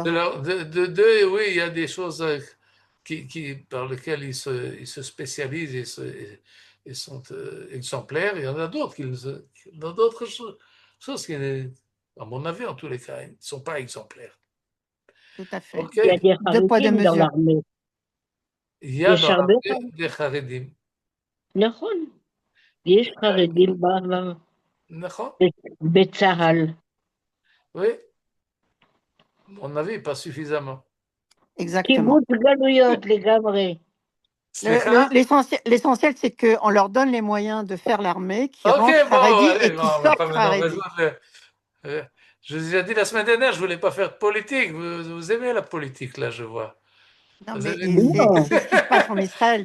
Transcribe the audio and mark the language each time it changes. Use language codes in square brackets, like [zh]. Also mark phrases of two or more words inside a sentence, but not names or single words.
[fr] Oui, il y a des choses par lesquelles ils se spécialisent et sont exemplaires. Il y en a d'autres dans d'autres choses qui, à mon avis, en tous les cas, ils ne sont pas exemplaires. Tout à fait. Okay. Il y a des Deux poids, deux Haredim dans mesures. l'armée. Il y a [he] יש [fr] dans [he] הרבה [fr] l'armée des Haredim. [he] נכון, יש חרדים נכון? בצה"ל. [fr] Oui. À mon avis, pas suffisamment. Exactement. [he] קיבוץ גלויות לגמרי. [fr] L'essentiel, c'est qu'on leur donne les moyens de faire l'armée, qui Ok, rentrent bon, Haredi allez, et qui sortent Haredi. Je vous ai dit la semaine dernière, je voulais pas faire de politique. Vous aimez la politique, là, je vois. Non, Vous mais avez- c'est ce qui se passe en Israël.